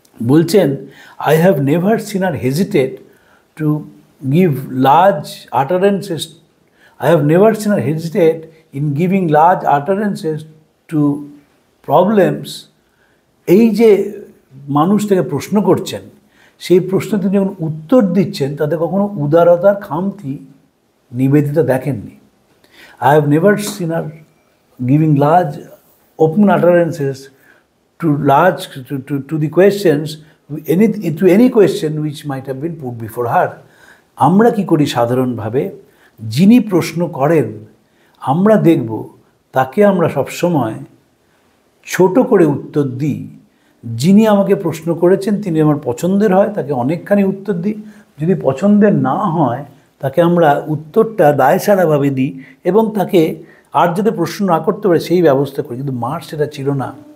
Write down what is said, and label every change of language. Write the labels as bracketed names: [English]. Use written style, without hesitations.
[English] বলছেন, I have never seen her hesitate to give large utterances, I have never seen her hesitate in giving large utterances to problems. [Bangla] এই যে মানুষ থেকে প্রশ্ন করছেন, সেই প্রশ্ন তিনি যখন উত্তর দিচ্ছেন তাতে কখনো উদারতার খামতি নিবেদিতা দেখেননি। [English] I have never seen her giving large open utterances to the questions, to any question which might have been put before her. [Bangla] আমরা কি করি সাধারণভাবে, যিনি প্রশ্ন করেন আমরা দেখব তাকে আমরা সবসময় ছোট করে উত্তর দিই। যিনি আমাকে প্রশ্ন করেছেন তিনি আমার পছন্দের হয় তাকে অনেকখানি উত্তর দিই, যদি পছন্দের না হয় তাকে আমরা উত্তরটা দায়সারাভাবে দিই এবং তাকে আর যাতে প্রশ্ন না করতে পারে সেই ব্যবস্থা করি। কিন্তু মার সেটা ছিল না।